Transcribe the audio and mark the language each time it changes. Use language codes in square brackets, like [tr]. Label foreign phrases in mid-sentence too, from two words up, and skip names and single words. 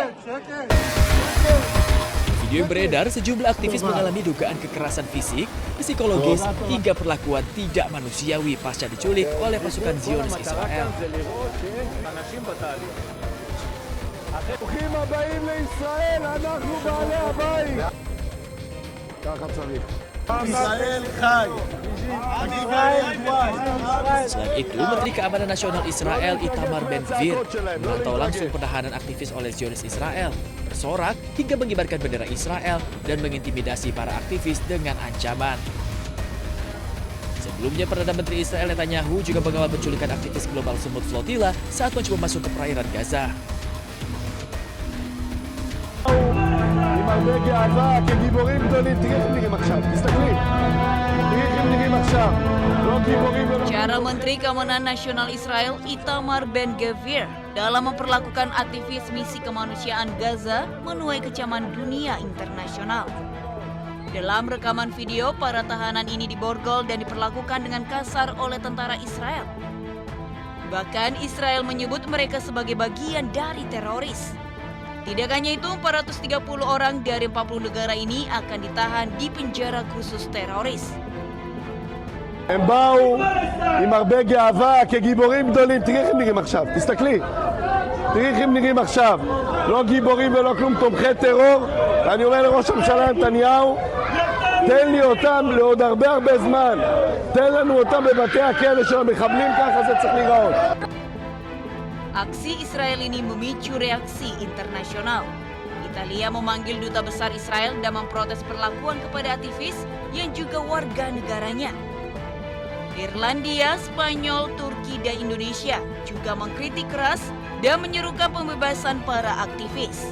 [id] Video yang beredar, sejumlah aktivis mengalami dugaan kekerasan fisik, psikologis, hingga perlakuan tidak manusiawi pasca diculik oleh pasukan Zionis Israel. [he] ברוכים הבאים לישראל, אנחנו בעלי הבית. ככה צריך. ישראל חי. [id] Selain itu, Menteri Keamanan Nasional Israel Itamar Ben-Gvir memantau langsung penahanan aktivis oleh Zionis Israel, bersorak hingga mengibarkan bendera Israel dan mengintimidasi para aktivis dengan ancaman. Sebelumnya, Perdana Menteri Israel Netanyahu juga mengawal penculikan aktivis Global Smooth Flotilla saat mencoba masuk ke perairan Gaza. [he] עם הרבה גאווה, כגיבורים גדולים, תראי איך הם נראים עכשיו, תסתכלי. תראי איך הם נראים עכשיו. לא גיבורים ולא... [id] Cara Menteri Keamanan Nasional Israel Itamar Ben-Gvir dalam memperlakukan aktivis misi kemanusiaan Gaza menuai kecaman dunia internasional. Dalam rekaman video, para tahanan ini diborgol dan diperlakukan dengan kasar oleh tentara Israel. Bahkan Israel menyebut mereka sebagai bagian dari teroris. Tidak hanya itu, 430 orang dari 40 negara ini akan ditahan di penjara khusus teroris. [he] הם באו עם הרבה גאווה, כגיבורים גדולים, תראי איך הם נראים עכשיו, תסתכלי. תראי איך הם נראים עכשיו. לא גיבורים ולא כלום, תומכי טרור. ואני אומר לראש הממשלה נתניהו, תן לי אותם לעוד הרבה זמן. תן לנו אותם בבתי הכלא של המחבלים, ככה זה צריך להיראות. [id] Aksi Israel ini memicu reaksi internasional. Italia memanggil duta besar Israel dan memprotes perlakuan kepada aktivis yang juga warga negaranya. Irlandia, Spanyol, Turki, dan Indonesia juga mengkritik keras dan menyerukan pembebasan para aktivis.